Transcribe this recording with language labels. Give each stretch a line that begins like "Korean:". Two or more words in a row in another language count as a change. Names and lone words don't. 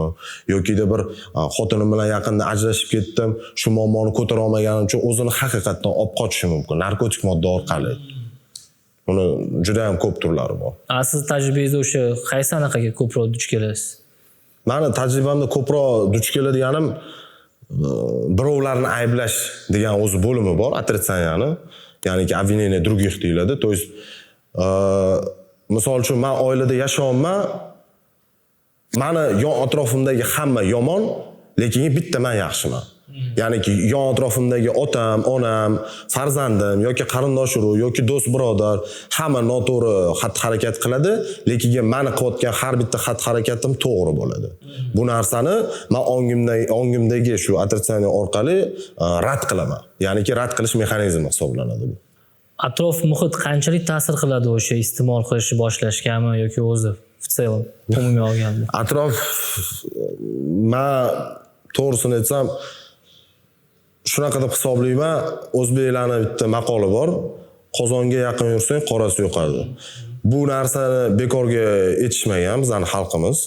Uzbek: Yokida bir xotinim bilan yaqinda ajrashib ketdim, shu muammoni ko'tara olmaganim uchun o'zini haqiqatdan olib qochishi mumkin narkotik modda orqali. Buni juda ham ko'p turlari bor. Siz tajribangizda o'sha qaysi anaqaga ko'proq duch kelasiz? Meni tajribamda ko'proq duch keladiganim birovlarni ayblash degan o'zi bo'limi bor, otritsанияni, ya'niki
Russian: обвинение других
Uzbek: deyiladi.
Russian: То есть
Uzbek: misol uchun men oilada yashayapman, meni yon atrofimdagi hamma yomon, lekin bitta men yaxshiman. Ya'niki yon atrofimdagi otam, onam, farzandim yoki qarindosh urug' yoki do'st birodar hamma noto'g'ri xatti-harakat qiladi, lekin meni qilayotgan har bitta xatti-harakatim to'g'ri bo'ladi. Bu narsani men ongimdagi shu otritsaniya orqali rad qilaman. Ya'niki rad qilish mexanizmi hisoblanadi bu. Atrof muhit qanchalik ta'sir qiladi o'sha iste'mol qilishni boshlashgami yoki o'zi
Russian: в целом
Uzbek: umumiy olganda? Atrof, men to'g'risini aytsam, shunaqa deb hisoblayman, o'zbeklarning bitta maqoli bor. Qozonga yaqin yursang, qorasi yo'qadi. Bu narsani bekorga aytishmagan bizning xalqimiz.